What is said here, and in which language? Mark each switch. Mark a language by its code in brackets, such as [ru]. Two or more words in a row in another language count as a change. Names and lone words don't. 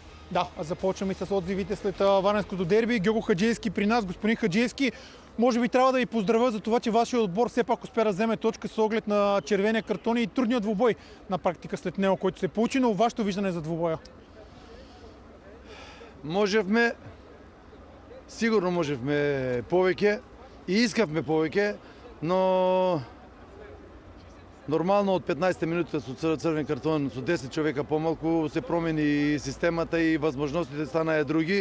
[bg] Да, започваме с отзивите след варненското дерби. Георго Хаджиевски при нас. Господин Хаджиевски, може би трябва да ви поздравя за това, че вашия отбор все пак успя да вземе точка с оглед на червения картон и трудният двубой на практика след него, който се получи, но вашето виждане за двубоя? [mk] Можевме, сигурно можевме повеќе и искавме повеќе, но нормално од 15 минути со црвен картон, со 10 човека помалку, се промени системата и возможностите станаа други.